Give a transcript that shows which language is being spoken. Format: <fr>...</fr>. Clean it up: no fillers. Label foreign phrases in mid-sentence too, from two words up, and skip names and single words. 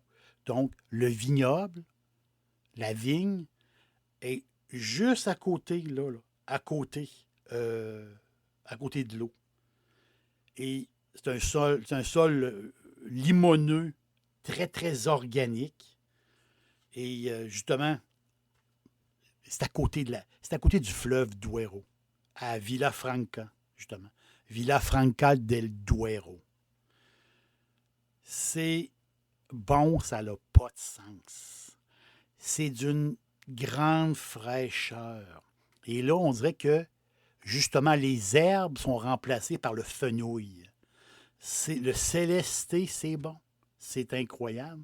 <fr>Donc, le vignoble, la vigne, est juste à côté, à côté de l'eau. Et c'est un sol limoneux, très, très organique. Et justement, c'est à côté du fleuve Duero, à Villafranca, justement. Villafranca del Duero. C'est bon, ça n'a pas de sens. C'est d'une grande fraîcheur. Et là, on dirait que, justement, les herbes sont remplacées par le fenouil. Le Céleste, c'est bon. C'est incroyable.</fr>